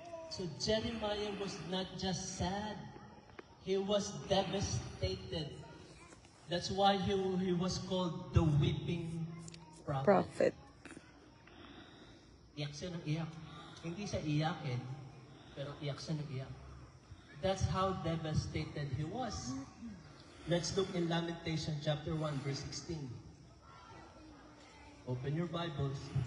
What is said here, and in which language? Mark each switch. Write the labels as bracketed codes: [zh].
[en] So Jeremiah was not just sad. He was devastated. That's why he was called the weeping prophet. [tl] Iyak siya ng iyak. Hindi siya iyakin, pero iyak siya ng iyak. [en] That's how devastated he was. Let's look in Lamentation chapter 1, verse 16. Open your Bibles.